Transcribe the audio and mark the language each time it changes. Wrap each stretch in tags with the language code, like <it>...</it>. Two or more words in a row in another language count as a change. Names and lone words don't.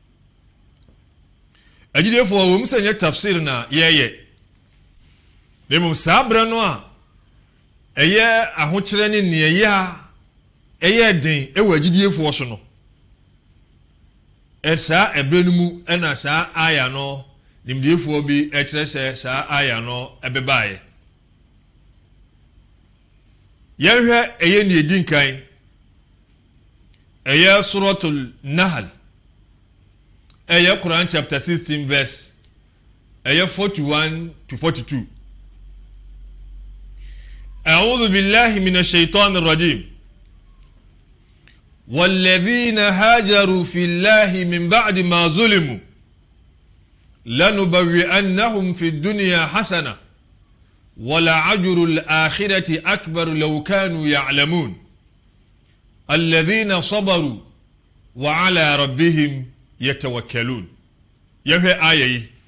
<ak>agyidefoɔ wɔm sɛ nyɛ tafsir na yɛyɛ nemum saa brɛ no a ɛyɛ ahokyerɛ ne neɛyɛ a ɛyɛ den ɛwɔ agyidefoɔ so no ɛsaa ɛbrɛ no mu ɛna saa aya no nimdeefoɔ bi ɛkyerɛ sɛ saa aya no ɛbɛbaeɛ yɛhwɛ ɛyɛ ne edi nkan ɛyɛ Suratul Nahl ɛyɛ</ak> <en>Quran chapter 16 verse</en> <ak>ɛyɛ 41 to 42</ak> <ar>أعوذ بالله من الشيطان الرجيم والذين هاجروا في الله من بعد ما ظلموا لنبوئنهم في الدنيا حسنة ولعجر الآخرة أكبر لو كانوا يعلمون الذين صبروا وعلى ربهم يتوكلون يهي آية</ar>